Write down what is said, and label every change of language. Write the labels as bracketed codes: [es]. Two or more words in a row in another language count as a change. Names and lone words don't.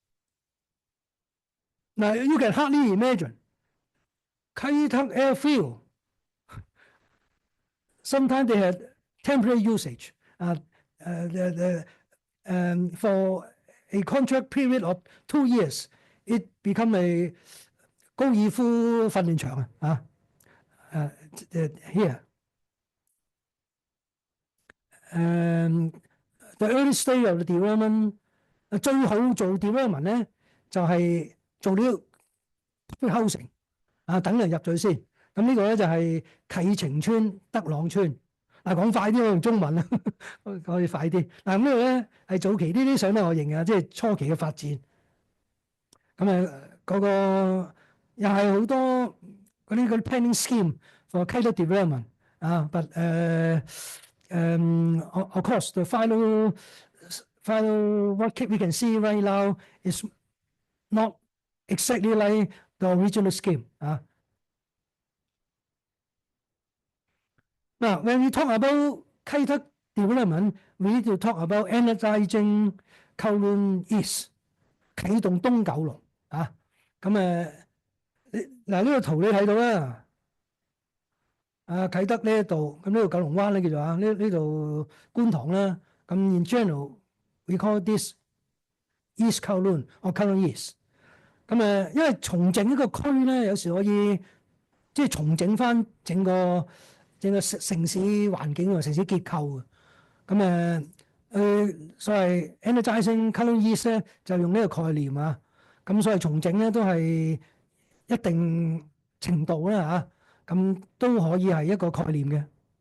[en] Now you can hardly imagine Khai Thác airfield. Sometimes they had temporary usage for a contract period of 2 years. It become a 高爾夫訓練場 here. The early stage of the development [yue] 最好做 development 咧，就係做呢個 housing 等人入咗先。咁呢個咧就係啟晴邨、德朗邨。講快啲，我用中文啦，可以快啲。咁呢個咧係早期呢啲相咧，我認嘅，即係初期嘅發展。咁嗰個又係好多嗰啲 [en] planning scheme for Khai Thác development but of course the final what we can see right now is not exactly like the original scheme Now, when we talk about Khai Thác development, we need to talk about energizing Kowloon East [yue] 啟動東九龍呢個圖你睇到啦，啟德呢一度，咁呢度九龍灣咧叫做呢度觀塘啦，咁 [en] in general we call this East Kowloon or Kowloon East。 [yue] 因為重整一個區咧，有時可以即係重整翻整個城市環境同城市結構所謂 [en] energizing Kowloon East [yue] 咧就用呢個概念咁所以重整咧都係一定程度啦咁都可以係一個概念嘅。